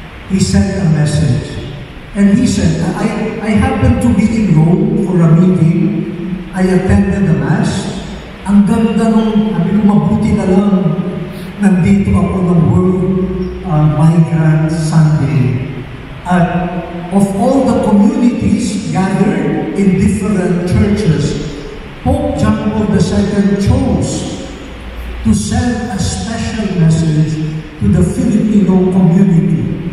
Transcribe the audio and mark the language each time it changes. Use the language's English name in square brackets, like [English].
[English] He sent a message. And he said, I happened to be in Rome for a meeting. I attended the Mass. [Filipino] Ang ganda nung, mabuti na lang, nandito ako ng World Migrant Sunday. [English] And of all the communities gathered in different churches, Pope John Paul II chose to send a special message to the Filipino community.